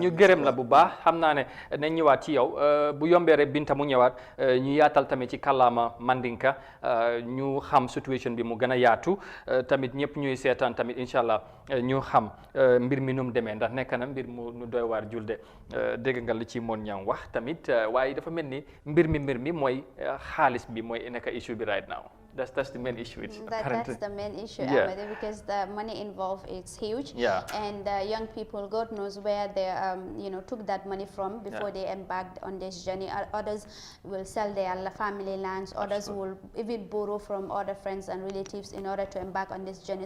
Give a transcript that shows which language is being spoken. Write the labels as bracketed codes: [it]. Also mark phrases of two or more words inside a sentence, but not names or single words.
[wo] ñu gërëm la bu baax xam naa ne nañ ñëwaat ci yow bu yombee rek Binta mu ñëwaat ñu yaatal tamit ci kàllaama Mandinka ñu xam situation bi mu gën a yaatu tamit ñëpp ñuy seetaan tamit [ar] إن شاء الله [wo] ñu xam mbir mi nu mu demee ndax nekk na mbir mu nu doy waar julde dégg nga li ci moon ñam wax tamit waaye dafa mel ni mbir mi mooy xaalis bi mooy nekk issue bi [en] right now. That's the main issue. That's the main issue, yeah. Because the money involved is huge, yeah. And young people, God knows where they took that money from before they embarked on this journey. Others will sell their family lands. Others will even borrow from other friends and relatives in order to embark on this journey.